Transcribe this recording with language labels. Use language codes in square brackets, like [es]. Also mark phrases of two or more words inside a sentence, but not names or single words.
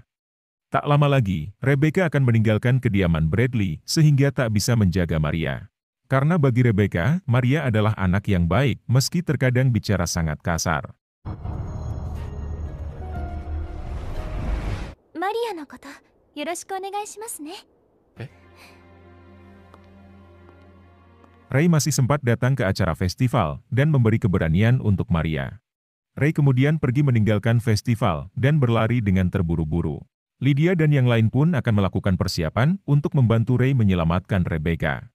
[id] Tak lama lagi, Rebecca akan meninggalkan kediaman Bradley sehingga tak bisa menjaga Maria. Karena bagi Rebecca, Maria adalah anak yang baik meski terkadang bicara sangat kasar. [ja] マリアのこと、よろしくお願いしますね. [id] Rey masih sempat datang ke acara festival dan memberi keberanian untuk Maria. Rey kemudian pergi meninggalkan festival dan berlari dengan terburu-buru. Lydia dan yang lain pun akan melakukan persiapan untuk membantu Rey menyelamatkan Rebecca.